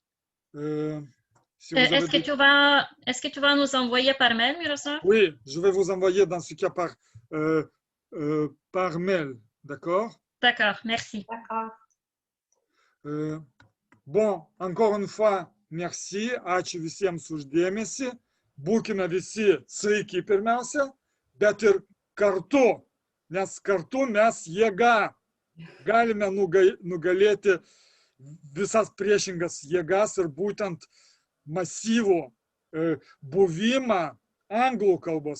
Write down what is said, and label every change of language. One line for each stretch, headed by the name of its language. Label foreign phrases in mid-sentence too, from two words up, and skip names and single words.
French: Est-ce que tu vas nous envoyer par mail, Miroslav? Oui, je vais vous envoyer dans ce cas par mail, d'accord? D'accord, merci. D'accord. Bon, encore une fois, merci.
Lithuanian: Ačiū visiems už dėmesį. Būkime visi sveiki pirmiausia, bet ir kartu, nes kartu mes jėga galime nugalėti visas priešingas jėgas ir būtent masyvų buvimą anglų kalbos.